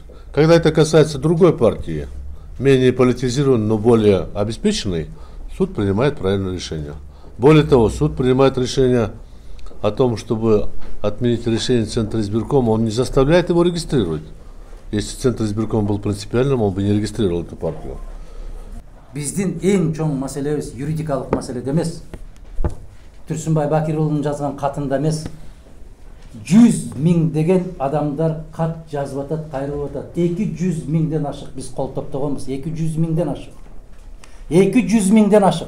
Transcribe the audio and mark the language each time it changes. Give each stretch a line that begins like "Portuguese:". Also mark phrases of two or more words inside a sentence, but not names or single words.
Russian: Когда это касается другой партии, менее политизированной, но более обеспеченной, суд принимает правильное решение. Более того, суд принимает решение о том, чтобы отменить решение Центра избиркома, он не заставляет его регистрировать. Если Центр избиркома был принципиальным, он бы не регистрировал эту партию.
Kyrgyz: Биздин эң чоң маселебиз юридикалык маселеде эмес. Турсунбай Бакир уулунун жазган катында эмес. 100 000 деген адамдар кат жазып атат, кайрылып атат. 200 000ден ашык биз кол топтогонбуз. 200 000ден ашык. 200 000ден ашык.